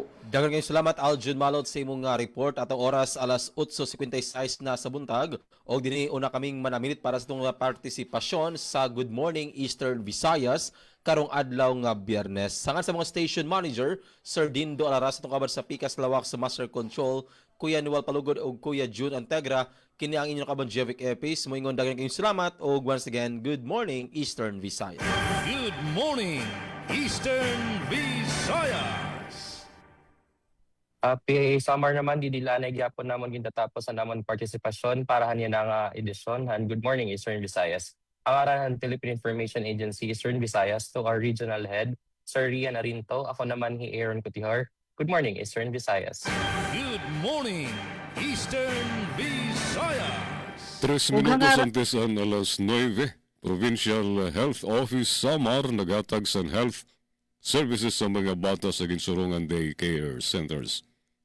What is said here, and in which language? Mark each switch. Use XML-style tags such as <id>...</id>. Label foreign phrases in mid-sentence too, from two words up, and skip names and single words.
<ceb>Daghang kayong salamat Aljon Malot sa imong report. Atong oras alas 8:56 na sa buntag og dinhi una kaming manamilit para sa itong partisipasyon sa Good Morning Eastern Visayas karong adlaw nga Biyernes. Sangan sa mga station manager, Sir Dindo Alaras itong kabar sa Pikas Lawak sa Master Control, Kuya Noel Palugod o Kuya June Antegra, kini ang inyong kaban Jevic Epis. Moingon daghang kayong salamat o</ceb> <en>once again, good morning Eastern Visayas. Good morning, Eastern Visayas.</en> <war>PAA Summer naman, didila na gyapon namon gintatapos ang namon partisipasyon para hanya nga edisyon.</war> <en>Good morning Eastern Visayas.</en> <war>Ang arahan Philippine Information Agency Eastern Visayas</war> <en>to our regional head,</en> <war>Sir Rian Arinto. Ako naman si Aaron Cutihar.</war> <en>Good morning Eastern Visayas. Good morning, Eastern Visayas.</en> <ceb>3 minutos antes ang alas 9, Provincial Health Office Samar nagatag sa health services sa mga bata sa ginsurungan daycare centers.</ceb>